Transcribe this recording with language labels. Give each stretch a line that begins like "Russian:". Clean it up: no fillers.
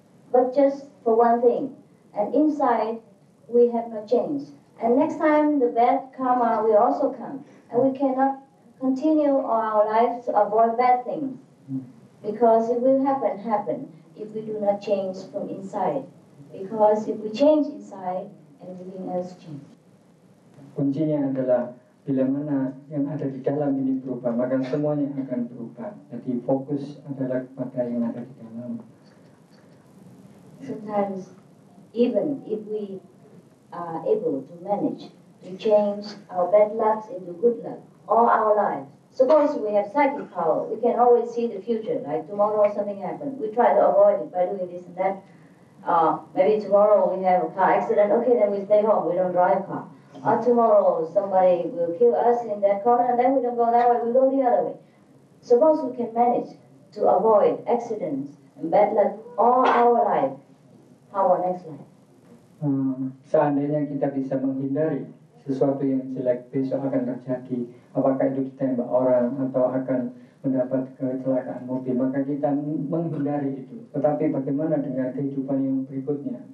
English: But just for one thing, and inside we have not changed. And next time the bad karma will also come, and we cannot continue our lives to avoid bad things, because it will happen if we do not change from inside. Because if we change inside, everything else change.
Indonesian: Kuncinya adalah bila mana yang ada di dalam ini berubah, maka semuanya akan berubah. Jadi fokus adalah kepada yang ada di dalam.
English: Sometimes, even if we are able to manage to change our bad luck into good luck all our lives, suppose we have psychic power, we can always see the future, like tomorrow something happens. We try to avoid it by doing this and that. Maybe tomorrow we have a car accident, okay, then we stay home, we don't drive car. Tomorrow somebody will kill us in that corner, and then we don't go that way, we go the other way. Suppose we can manage to avoid accidents and bad luck all our life, our next life.
Indonesian: Seandainya kita bisa menghindari sesuatu yang jelek besok akan terjadi, apakah itu ditembak orang atau akan mendapat kecelakaan mobil, maka kita menghindari itu. Tetapi bagaimana dengan kehidupan yang berikutnya?